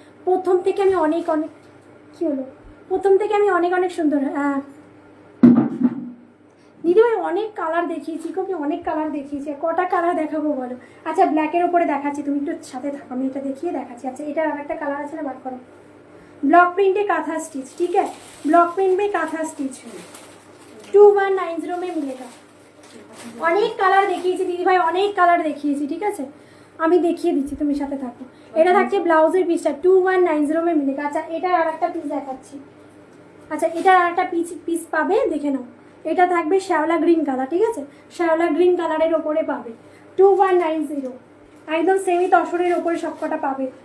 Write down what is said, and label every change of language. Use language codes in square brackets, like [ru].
[bn] প্রথম থেকে আমি অনেক কি হলো, প্রথম থেকে আমি অনেক সুন্দর দিদিভাই অনেক কালার দেখিয়েছি, কবি অনেক কালার দেখিয়েছি, কটা কালার দেখাবো বলো। আচ্ছা ব্ল্যাকের ওপরে দেখাচ্ছি, তুমি একটু সাথে থাকো, আমি এটা দেখিয়ে দেখাচ্ছি। আচ্ছা এটার আর একটা কালার আছে না, বার করো। ব্লক প্রিন্টে কাঁথা [hi] स्टिच, ठीक है, ब्लॉक प्रिंट में काथा स्टिच 2190 में मिलेगा। [bn] অনেক কালার দেখিয়েছি দিদিভাই, অনেক কালার দেখিয়েছি, ঠিক আছে, আমি দেখিয়ে দিচ্ছি, তুমি সাথে থাকো। এটা থাকছে ব্লাউজের পিসটা [hi] 2190 में मिलेगा। [bn] আচ্ছা এটার আর একটা পিস দেখাচ্ছি। আচ্ছা এটার আর একটা পিস পাবে, দেখে নাও। এটা থাকবে শ্যাওলা গ্রিন কালার, ঠিক আছে, শ্যাওলা গ্রিন কালারের ওপরে পাবে 2190, একদম সেমি তসরের ওপরে সবকটা পাবে।